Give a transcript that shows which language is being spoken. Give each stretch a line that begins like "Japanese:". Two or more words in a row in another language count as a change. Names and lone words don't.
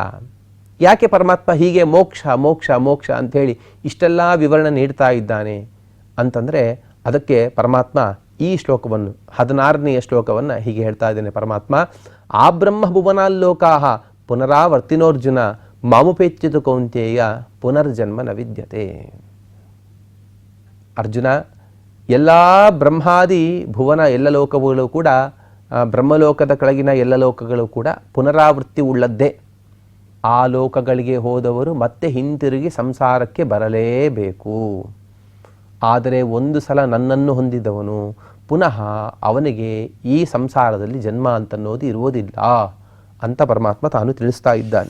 Kannada: ಯಾಕೆ ಪರಮಾತ್ಮ ಹೀಗೆ ಮೋಕ್ಷ ಮೋಕ್ಷ ಮೋಕ್ಷ ಅಂಥೇಳಿ ಇಷ್ಟೆಲ್ಲ ವಿವರಣೆ ನೀಡ್ತಾ ಇದ್ದಾನೆ ಅಂತಂದರೆ ಅದಕ್ಕೆ ಪರಮಾತ್ಮ ಈ ಶ್ಲೋಕವನ್ನು 16ನೆಯ ಶ್ಲೋಕವನ್ನು ಹೀಗೆ ಹೇಳ್ತಾ ಇದ್ದಾನೆ ಪರಮಾತ್ಮ.
Sanskrit: ಆ ಬ್ರಹ್ಮ ಭುವನಾಲ್ಲೋಕಾಹ ಪುನರಾವರ್ತಿನೋರ್ಜುನ ಮಾಮುಪೇಚ್ಯುತ ಕೌಂತೇಯ ಪುನರ್ಜನ್ಮ ನ ವಿದ್ಯತೆ.
Kannada: ಅರ್ಜುನ, ಎಲ್ಲ ಬ್ರಹ್ಮಾದಿ ಭುವನ ಎಲ್ಲ ಲೋಕಗಳು ಕೂಡ, ಬ್ರಹ್ಮಲೋಕದ ಕೆಳಗಿನ ಎಲ್ಲ ಲೋಕಗಳು ಕೂಡ ಪುನರಾವೃತ್ತಿ ಉಳ್ಳದ್ದೇ. ಆ ಲೋಕಗಳಿಗೆ ಹೋದವರು ಮತ್ತೆ ಹಿಂತಿರುಗಿ ಸಂಸಾರಕ್ಕೆ ಬರಲೇಬೇಕು. ಆದರೆ ಒಂದು ಸಲ ನನ್ನನ್ನು ಹೊಂದಿದವನು ಪುನಃ ಅವನಿಗೆ ಈ ಸಂಸಾರದಲ್ಲಿ ಜನ್ಮ ಅಂತನ್ನೋದು ಇರುವುದಿಲ್ಲ ಅಂತ ಪರಮಾತ್ಮ ತಾನು ತಿಳಿಸ್ತಾ ಇದ್ದಾನೆ.